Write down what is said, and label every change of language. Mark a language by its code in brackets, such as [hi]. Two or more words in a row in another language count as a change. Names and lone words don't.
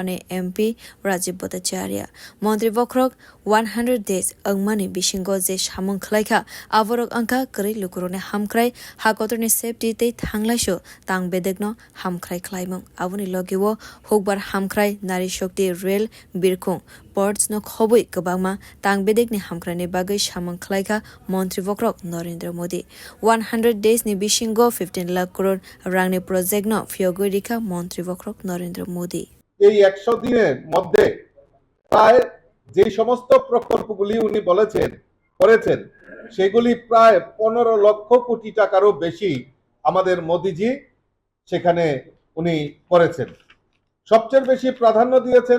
[trp] ni MP Rajiv Bhattacharya Montri bokhorok 100 days angmani bisingo je samung khlaika aborok angka kri lukurone hamkrai Hakotoni safety tei thanglaiso tang bedegno hamkrai khlaimung aboni logiwo hokbar hamkrai nari shokti rail birkhung ports no khoboi kabangma tang bedegni hamkrani bagai samung khlaika Montri bokhorok Narendra Modi 100 days ni bisingo 15 lakh crore rangni project no fiogoi rikha Montri bokhorok Narendra Modi [bn] এই 100 দিনের মধ্যে প্রায় যে সমস্ত প্রকল্পগুলি উনি করেছেন সেগুলি প্রায় 15 লক্ষ কোটি টাকারও বেশি আমাদের মোদিজি সেখানে উনি করেছেন সবচেয়ে বেশি প্রাধান্য দিয়েছেন